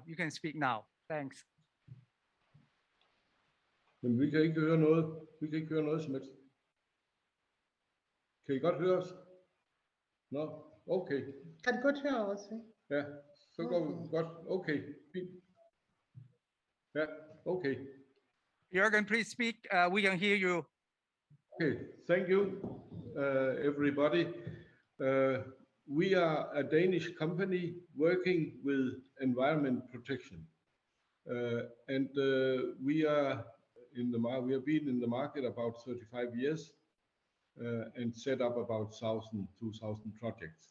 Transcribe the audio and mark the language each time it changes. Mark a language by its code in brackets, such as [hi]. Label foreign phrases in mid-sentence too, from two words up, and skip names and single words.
[en] You can speak now. Thanks. [da] Men vi kan ikke høre noget. Vi kan ikke høre noget som helst. Kan I godt høre os? Nå, okay. Kan du godt høre os? Ja, så går vi godt. Okay, fint. Ja, okay. Jørgen, [en] please speak. We can hear you. Okay, thank you, everybody. We are a Danish company working with environment protection, and we are we have been in the market about 35 years and set up about 2,000 projects.